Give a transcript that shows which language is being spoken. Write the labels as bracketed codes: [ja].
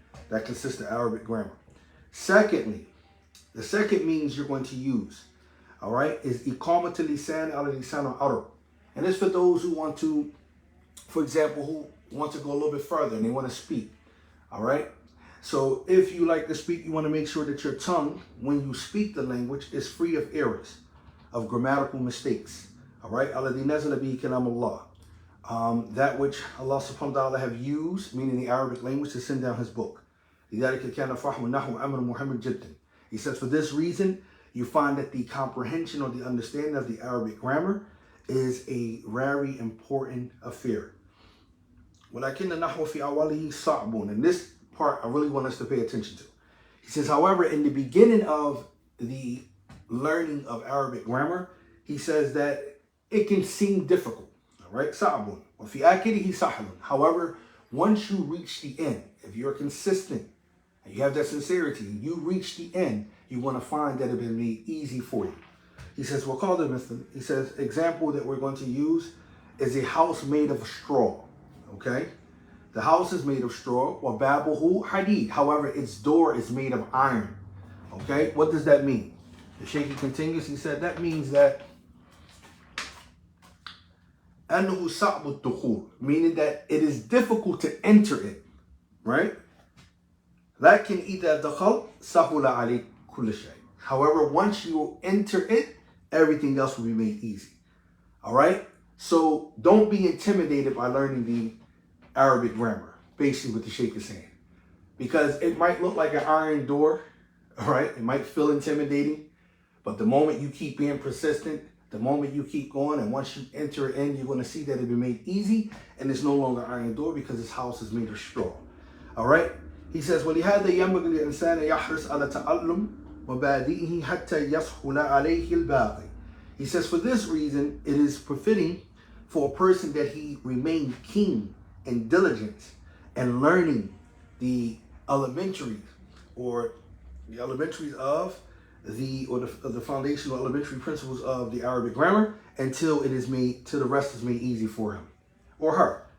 [en] That consists of Arabic grammar. Secondly, the second means you're going to use, all right, is [ar] iqamatul lisan ala lisan al-arab. [en] And it's for those who want to, for example, who want to go a little bit further and they want to speak, all right? So if you like to speak, you want to make sure that your tongue, when you speak the language, is free of errors, of grammatical mistakes, All right, [ar] الذي نزل به كلام الله. [en] That which Allah subhanahu wa ta'ala have used, meaning the Arabic language, to send down his book. [ar] لذلك كان فهم النحو أمر مهم جدا. [en] He says, for this reason, you find that the comprehension or the understanding of the Arabic grammar is a very important affair. [ar] ولكن النحو في أوله صعب. [en] And this part I really want us to pay attention to. He says, however, in the beginning of the learning of Arabic grammar, he says that it can seem difficult. All right, صعب. [ar] وفي آخره سهل. [en] However, once you reach the end, if you're consistent and you have that sincerity, you reach the end, you want to find that it will be made easy for you. He says, [ar] وقال مثل. [en] He says, example that we're going to use is a house made of straw. Okay, the house is made of straw. [ar] وبابه حديد. [en] However, its door is made of iron. Okay, what does that mean? The Shaykh continues. He said that means that [ar] أنه صعب الدخول, [en] meaning that it is difficult to enter it, right? [ar] لكن إذا دخلت سهل عليك كل شيء. [en] However, once you enter it, everything else will be made easy. All right? So don't be intimidated by learning the Arabic grammar, basically what the Shaykh is saying. Because it might look like an iron door, all right? It might feel intimidating, but the moment you keep being persistent, the moment you keep going, and once you enter it in, you're going to see that it'll be made easy, and it's no longer an iron door because this house is made of straw. All right? He says, [ar] وَلِهَذَا يَنبَغِي الْإِنسَانَ يَحْرِصْ عَلَى تَعَلُّمِ وَبَادِئِهِ حَتَّى يَسْهُلَ عَلَيْهِ الْبَاقِي. [en] He says, for this reason, it is befitting for a person that he remain keen and diligent and learning the elementaries or the elementaries of the foundational elementary principles of the Arabic grammar until it is made, till the rest is made easy for him or her.